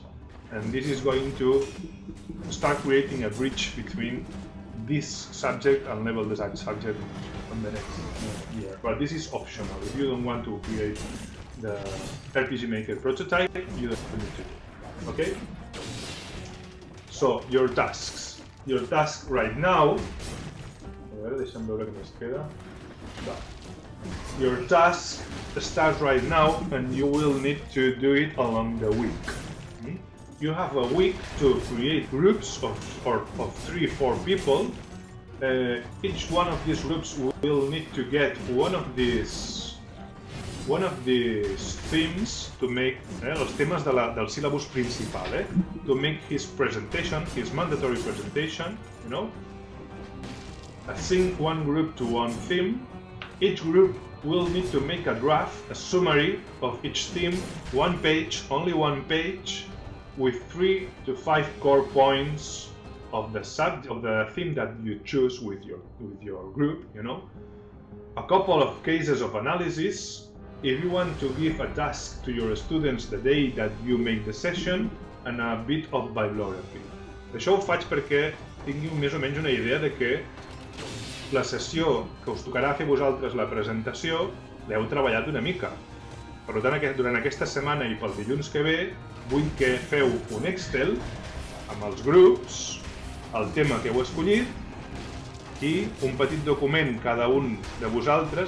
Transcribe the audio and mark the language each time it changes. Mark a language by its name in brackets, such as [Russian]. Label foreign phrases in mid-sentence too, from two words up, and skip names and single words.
[English] And this is going to start creating a bridge between this subject and level design subject on the next year. But this is optional. If you don't want to create the RPG Maker prototype, you don't need to do it. Okay? So, your tasks. Your task right now... [Catalan] A veure, deixa'm veure què més queda. Va. [English] Your task starts right now, and you will need to do it along the week. You have a week to create groups of 3-4 people. Each one of these groups will need to get one of these themes to make [Catalan] els temes del síl·labus principal, [English] to make his presentation, his mandatory presentation, you know. Assign one group to one theme. Each group will need to make a draft, a summary of each theme, one page, only one page, with 3 to 5 core points of the theme that you choose with your group, you know. A couple of cases of analysis. If you want to give a task to your students the day that you make the session, and a bit of bibliography. [Catalan] Això ho faig perquè tingui més o menys una idea de que la sessió que us tocarà fer vosaltres la presentació l'heu treballat una mica. Per tant, durant aquesta setmana i pel dilluns que ve, vull que feu un Excel amb els grups, el tema que heu escollit i un petit document cada un de vosaltres.